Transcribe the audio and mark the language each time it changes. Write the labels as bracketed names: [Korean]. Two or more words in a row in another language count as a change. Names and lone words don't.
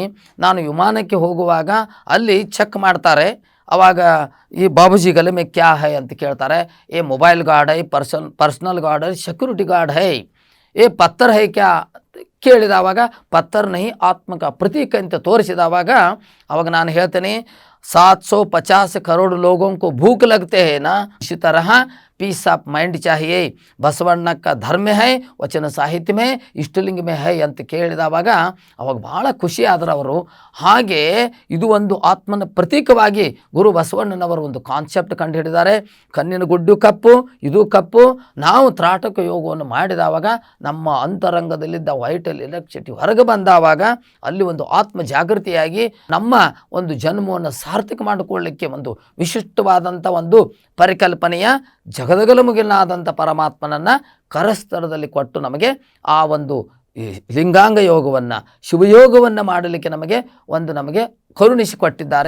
[Kannada] ನಾನು ವಿಮಾನಕ್ಕೆ ಹೋಗುವಾಗ ಅಲ್ಲಿ ಚೆಕ್ ಮಾಡ್ತಾರೆ. ಆವಾಗ ಈ [Hindi] बाबूजी गले में क्या है [Kannada] ಅಂತ ಕೇಳ್ತಾರೆ. [Hindi] ಏ [English] mobile guard [Hindi] ಹೈ, [English] personal guard [Hindi] ಹೈ, [English] security guard [Hindi] है, ये पत्थर है क्या ಕೇಳಿದವಾಗ पत्थर नहीं [Kannada] ಆತ್ಮಕ ಪ್ರತೀಕ ಅಂತ ತೋರಿಸಿದವಾಗ ಅವಾಗ ನಾನು ಹೇಳ್ತೇನೆ, [Hindi] 750 करोड़ लोगों को भूख लगते हैं ना, इसी तरह [English] peace of mind [Hindi] चाहिए. ಬಸವಣ್ಣ का धर्म है, [Kannada] ವಚನ ಸಾಹಿತ್ಯ में, ಇಷ್ಟಲಿಂಗ [Hindi] में है [Kannada] ಅಂತ ಕೇಳಿದವಾಗ ಅವಾಗ ಭಾಳ ಖುಷಿ ಆದರು ಅವರು. ಹಾಗೆ ಇದು ಒಂದು ಆತ್ಮನ ಪ್ರತೀಕವಾಗಿ ಗುರು ಬಸವಣ್ಣನವರು ಒಂದು ಕಾನ್ಸೆಪ್ಟ್ ಕಂಡುಹಿಡಿದ್ದಾರೆ. ಕಣ್ಣಿನ ಗುಡ್ಡು ಕಪ್ಪು, ಇದು ಕಪ್ಪು. ನಾವು ತ್ರಾಟಕ ಯೋಗವನ್ನು ಮಾಡಿದವಾಗ ನಮ್ಮ ಅಂತರಂಗದಲ್ಲಿದ್ದ [English] vital electricity [Kannada] ಹೊರಗೆ ಬಂದಾವಾಗ ಅಲ್ಲಿ ಒಂದು ಆತ್ಮ ಜಾಗೃತಿಯಾಗಿ ನಮ್ಮ ಒಂದು ಜನ್ಮವನ್ನು ಸಾರ್ಥಕ ಮಾಡಿಕೊಳ್ಳಲಿಕ್ಕೆ ಒಂದು ವಿಶಿಷ್ಟವಾದಂಥ ಒಂದು ಪರಿಕಲ್ಪನೆಯ ಜಗದಗಲ ಮುಗಿಲಾದಂಥ ಪರಮಾತ್ಮನನ್ನು ಕರಸ್ಥಳದಲ್ಲಿ ಕೊಟ್ಟು ನಮಗೆ ಒಂದು ಲಿಂಗಾಂಗ ಯೋಗವನ್ನು ಶಿವಯೋಗವನ್ನು ಮಾಡಲಿಕ್ಕೆ ನಮಗೆ ಕರುಣಿಸಿಕೊಟ್ಟಿದ್ದಾರೆ.